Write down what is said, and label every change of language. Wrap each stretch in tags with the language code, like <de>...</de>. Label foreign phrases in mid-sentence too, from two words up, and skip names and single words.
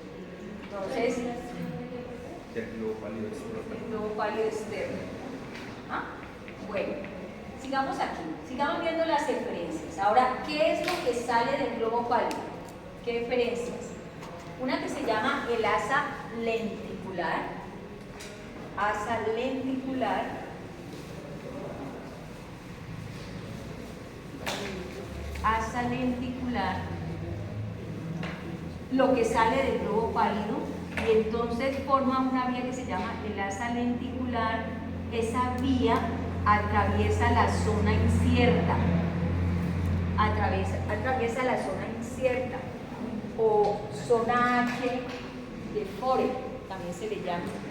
<es>Entonces, el globo pálido externo. El globo pálido externo. ¿Ah? Bueno, sigamos aquí, sigamos viendo las eferencias. Ahora, ¿qué es lo que sale del globo pálido? ¿Qué eferencias? Una que se llama el asa lenticular. Asa lenticular. Asa lenticular. Lo que sale del globo pálido. Y entonces forma una vía que se llama el asa lenticular. Esa vía atraviesa la zona incierta, atraviesa la zona incierta o zona H de Fore, también se le llama.</es>